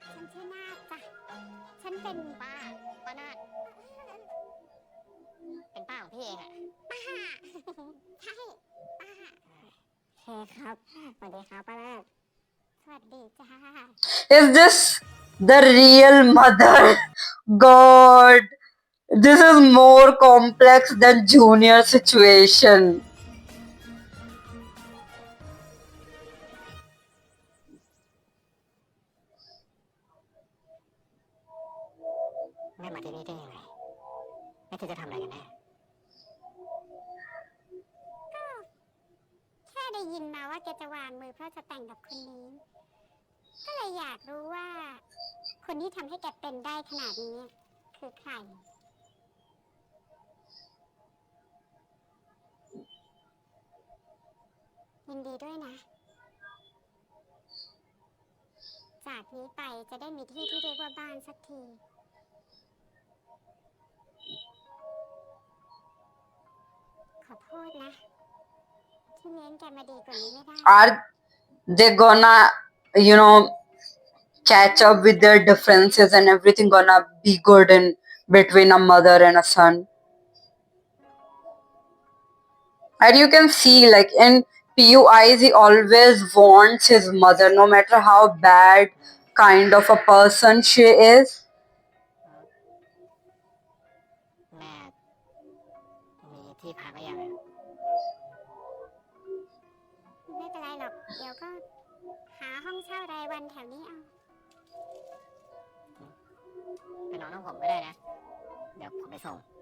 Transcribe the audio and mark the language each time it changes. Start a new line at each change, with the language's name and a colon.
Thai: ฉันชื่อนาคจ้ะฉันเป็นป้านาคเป็นป้าของพี่เองอะป้าใช่ป้าโอเคครับสวัสดีครับป้านาคสวัสดีจ้า
English: Is this the real mother? God, this is more complex than Junior situation.
Thai: แม่มาที่นี่ได้ยังไงแม่เธอจะทำอะไรกันแน่แค่ได้ยินมาว่าแกจะวางมือเพราะจะแต่งกับคนนี้ ก็เลยอยากรู้ว่า คนที่ทำให้แกเป็นได้ขนาดนี้คือใคร ยินดีด้วยนะ จากนี้ไปจะได้มีที่ที่เรียกว่าบ้านสักที ขอโทษนะ ที่เลี้ยงแกมาดีกว่านี้ไม่ได้
English: Are they're gonna, you know, catch up with their differences and everything gonna be good in between a mother and a son. And you can see, like in PUIs, he always wants his mother, no matter how bad kind of a person she is.
Thai: แม่มีที่พักหรือยังอะไม่เป็นไรหรอก เดี๋ยวก็หาห้องเช่ารายวันแถวนี้เอาไปนอนห้องผมก็ได้นะ เดี๋ยวผมไปส่ง